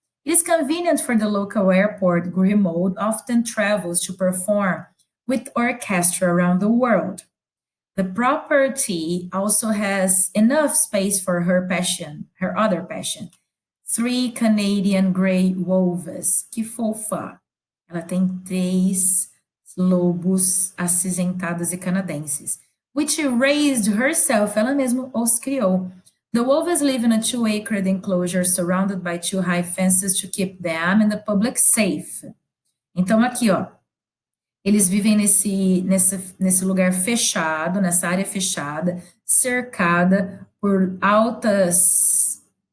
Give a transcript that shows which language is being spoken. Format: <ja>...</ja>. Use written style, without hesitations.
<en>It is convenient for the local airport. Greenwald often travels to perform with orchestra around the world. The property also has enough space for her passion, her other passion. 3 Canadian Grey Wolves.</en> <pt>Que fofa! Ela tem 3 lobos acinzentados e canadenses.</pt> <en>Which raised herself,</en> <pt>ela mesma os criou.</pt> <en>The wolves live in a 2-acre enclosure surrounded by 2 high fences to keep them and the public safe.</en> <pt>Então, aqui, ó, eles vivem nesse lugar fechado, nessa área fechada, cercada por altas.</pt>